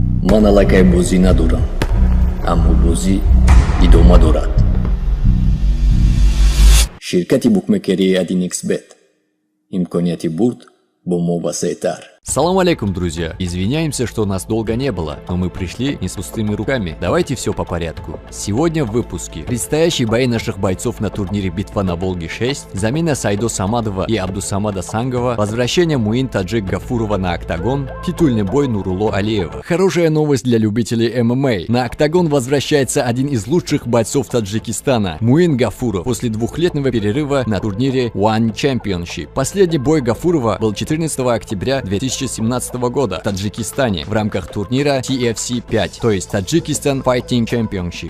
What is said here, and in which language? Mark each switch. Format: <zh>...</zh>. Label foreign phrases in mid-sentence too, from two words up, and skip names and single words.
<tg>Маналакай бози надорам, аммо бозӣ идома дорад. Ширкати букмекерии 1xBet. Имконияти бурд бо мо васеътар. Салам алейкум,</tg> <ru>друзья! Извиняемся, что нас долго не было, но мы пришли не с пустыми руками. Давайте все по порядку. Сегодня в выпуске предстоящий бой наших бойцов на турнире «Битва на Волге 6», замена Сайдо Самадова и Абдусамада Сангова, возвращение Муин Таджик Гафурова на октагон, титульный бой Нурулло Алиева. Хорошая новость для любителей ММА. На октагон возвращается один из лучших бойцов Таджикистана, Муин Гафуров, после двухлетнего перерыва на турнире One Championship. Последний бой Гафурова был 14 октября 2017 года в Таджикистане в рамках турнира TFC 5, то есть Tajikistan Fighting Championship.</ru>